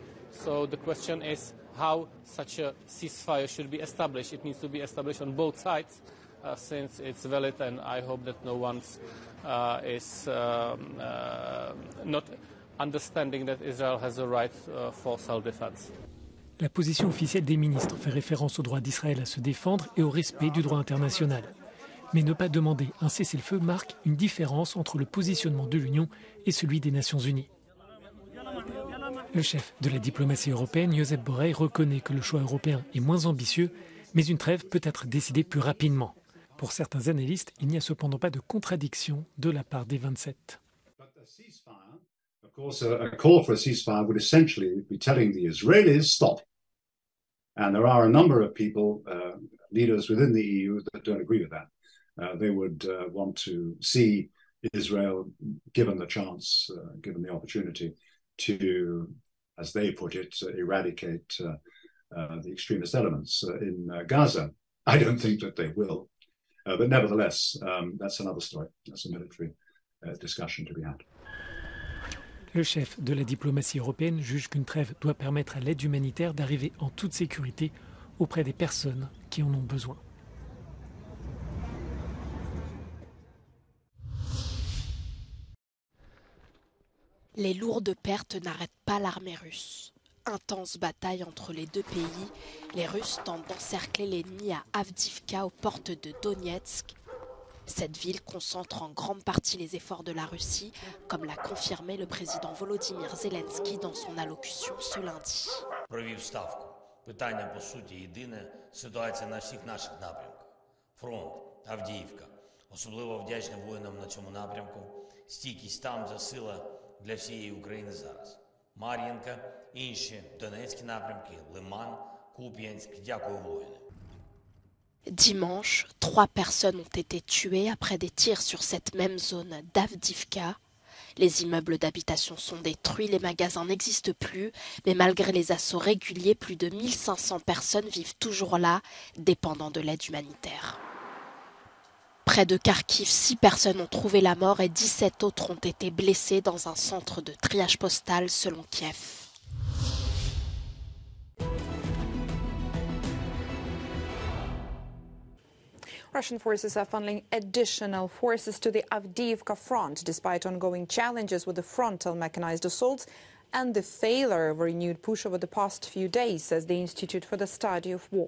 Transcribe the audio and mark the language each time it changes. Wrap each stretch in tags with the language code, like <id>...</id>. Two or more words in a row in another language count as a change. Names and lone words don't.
<en>So the question is how such a ceasefire should be established. It needs to be established on both sides since it's valid, and I hope that no one is not understanding that Israel has a right for self-defense.</en> <fr>La position officielle des ministres fait référence au droit d'Israël à se défendre et au respect du droit international. Mais ne pas demander un cessez-le-feu marque une différence entre le positionnement de l'Union et celui des Nations Unies. Le chef de la diplomatie européenne, Josep Borrell, reconnaît que le choix européen est moins ambitieux, mais une trêve peut être décidée plus rapidement. Pour certains analystes, il n'y a cependant pas de contradiction de la part des 27.</fr> <en>Of course, a call for a ceasefire would essentially be telling the Israelis, stop. And there are a number of people, leaders within the EU, that don't agree with that. They would want to see Israel given the chance, given the opportunity to, as they put it, eradicate the extremist elements in Gaza. I don't think that they will. But nevertheless, that's another story. That's a military discussion to be had.</en> <fr>Le chef de la diplomatie européenne juge qu'une trêve doit permettre à l'aide humanitaire d'arriver en toute sécurité auprès des personnes qui en ont besoin. Les lourdes pertes n'arrêtent pas l'armée russe. Intense bataille entre les deux pays. Les Russes tentent d'encercler l'ennemi à Avdiivka, aux portes de Donetsk. Cette ville concentre en grande partie les efforts de la Russie, comme l'a confirmé le président Volodymyr Zelensky dans son allocution ce lundi.</fr> <uk>Провів ставку. Питання, по суті, єдине. Ситуація на всіх наших напрямках. Фронт, Авдіївка. Особливо вдячний воїнам на цьому напрямку. Стійкість там – це сила для всієї України зараз. Мар'їнка, інші Донецькі напрямки, Лиман, Куп'янськ. Дякую воїнам.</uk> <fr>Dimanche, 3 personnes ont été tuées après des tirs sur cette même zone d'Avdiivka. Les immeubles d'habitation sont détruits, les magasins n'existent plus, mais malgré les assauts réguliers, plus de 1500 personnes vivent toujours là, dépendant de l'aide humanitaire. Près de Kharkiv, 6 personnes ont trouvé la mort et 17 autres ont été blessées dans un centre de triage postal selon Kiev.</fr> <en>Russian forces are funneling additional forces to the Avdiivka front, despite ongoing challenges with the frontal mechanized assaults and the failure of a renewed push over the past few days, says the Institute for the Study of War.</en>